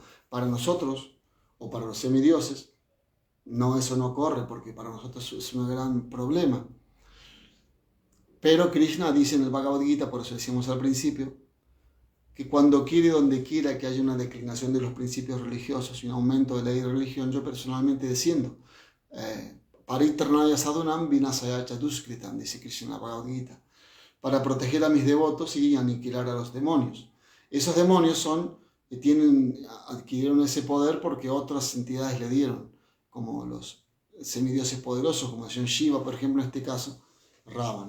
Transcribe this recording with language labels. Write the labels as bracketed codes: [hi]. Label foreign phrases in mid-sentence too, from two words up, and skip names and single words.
[es] Para nosotros, o para los semidioses, no, eso no corre, porque para nosotros es un gran problema. Pero Krishna dice en el Bhagavad Gita, por eso decíamos al principio, que cuando quiere, donde quiera que haya una declinación de los principios religiosos y un aumento de la religión, yo personalmente desciendo. [sa] परित्राणाय साधूनां विनाशाय च दुष्कृताम्, [es] dice Krishna en el Bhagavad Gita, para proteger a mis devotos y aniquilar a los demonios. Esos demonios adquirieron ese poder porque otras entidades le dieron, como los semidioses poderosos, como el señor Shiva, por ejemplo, en este caso, Ravana.